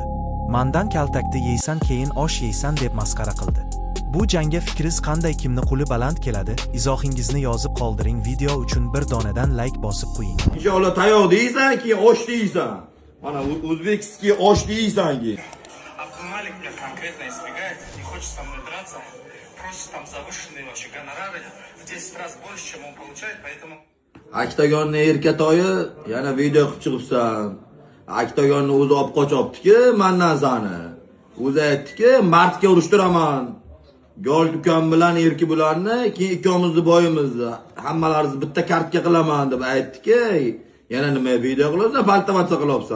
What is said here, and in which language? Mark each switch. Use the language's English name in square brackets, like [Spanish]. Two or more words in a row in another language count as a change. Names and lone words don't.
[Uzbek] Mandan kaltakni yeysan, keyin osh yeysan deb masxara qildi. Bu jangga fikringiz qanday, kimni quli baland keladi? Izohingizni yozib qoldiring. Video uchun bir donadan like bosib qo'ying. Inshaalloh tayoq deysan, keyin osh deysan. Mana o'zbekskiy osh deysan keyin. [Russian] Абдумалик меня конкретно избегает, не хочет со мной драться, просит там завышенные вообще гонорары, в 10 раз больше, чем он получает, поэтому... [Uzbek] Aktagonni erkatoyi yana video qilib chiqibsan. Aktagonni o'zi olib qochyapti-ki, mendan sani. O'zi aytdiki, martga urushtiraman. Gold ukam bilan erki bularni, keyin ikkimizni boyimizni hammalaringizni bitta kartga qilaman deb aytdiki, yana nima video qilasan, baltamatsa qilyapsan.